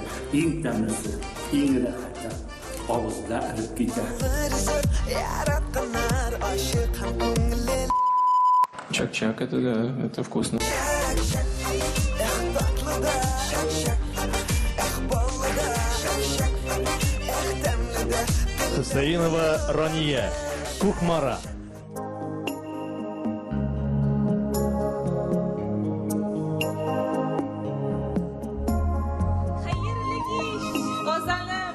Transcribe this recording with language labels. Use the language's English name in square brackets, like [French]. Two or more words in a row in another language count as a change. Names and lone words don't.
[Tatar] Иң тәмлесе, иң рәхәтле. Авызда иреп китә. Чак-чак, [Russian] это да, это вкусно. [Tatar] Хусаинова Рания, Кукмара. Хәерле кич, Казаным.